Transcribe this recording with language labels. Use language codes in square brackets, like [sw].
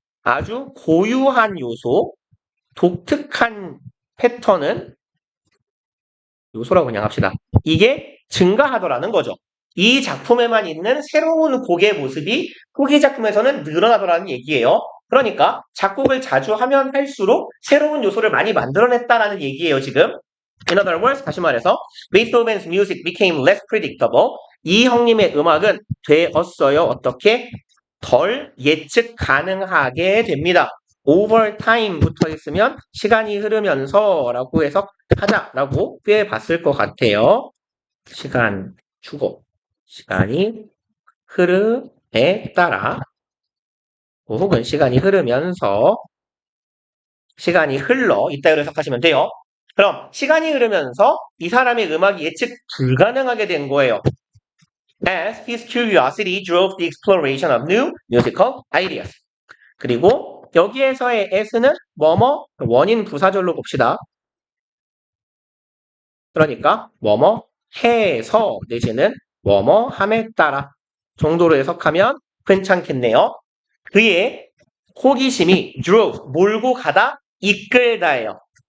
[ko] 아주 고유한 요소, 독특한 패턴은 요소라고 그냥 합시다. 이게 증가하더라는 거죠. 이 작품에만 있는 새로운 곡의 모습이 후기 작품에서는 늘어나더라는 얘기예요. 그러니까 작곡을 자주 하면 할수록 새로운 요소를 많이 만들어냈다라는 얘기예요, 지금. [en] In other words, [ko] 다시 말해서 [en] Beethoven's music became less predictable. [ko] 이 형님의 음악은 되었어요. 어떻게? 덜 예측 가능하게 됩니다. [en] over time [ko] 붙어 있으면 시간이 흐르면서 라고 해석하자라고 꽤 봤을 것 같아요. 시간 주고 시간이 흐름에 따라 혹은 시간이 흐르면서 시간이 흘러 이따위로 해석하시면 돼요. 그럼 시간이 흐르면서 이 사람의 음악이 예측 불가능하게 된 거예요. [en] As his curiosity drove the exploration of new musical ideas. [ko] 그리고 여기에서의 as는 뭐뭐 원인 부사절로 봅시다. 그러니까 뭐뭐 해서 내지는 뭐뭐 함에 따라 정도로 해석하면 괜찮겠네요. 그의 호기심이 drove 몰고 가다 이끌다예요.